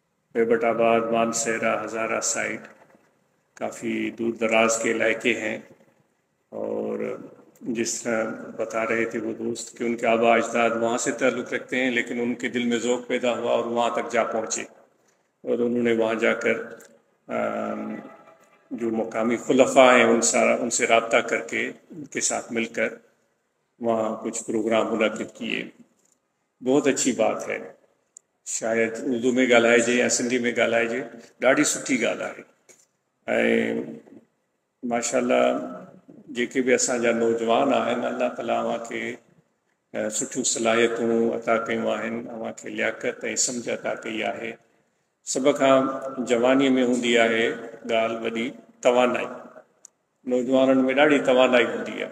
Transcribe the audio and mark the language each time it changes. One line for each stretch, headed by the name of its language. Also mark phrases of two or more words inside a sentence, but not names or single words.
Urdu: پیبٹ آباد، مانسہرہ، ہزارہ سائٹ کافی دور دراز کے علاقے ہیں، اور جس طرح بتا رہے تھے وہ دوست کہ ان کے آبا اجداد وہاں سے تعلق رکھتے ہیں، لیکن ان کے دل میں ذوق پیدا ہوا اور وہاں تک جا پہنچے، اور انہوں نے وہاں جا کر جو مقامی خلفاء ہیں ان سے رابطہ کر کے ان کے ساتھ مل کر وہاں کچھ پروگرام منعقد کیے۔ بہت اچھی بات ہے،
Sindhi: شاید اردو میں ڳالھائے جے یا سندھی میں ڳالھائے جے، ॾاढी सुठी ॻाल्हि आहे۔ ऐं माशाल्लाह जेके बि असांजा नौजवान आहिनि, अल्लाह ताला अव्हांखे सुठियूं सलाहियतूं अता कयूं आहिनि, अव्हांखे लियाकत ऐं सम्झ अता कई आहे। सभ खां जवानीअ में हूंदी आहे ॻाल्हि वॾी तवानाई, नौजवाननि में ॾाढी तवानाई हूंदी आहे।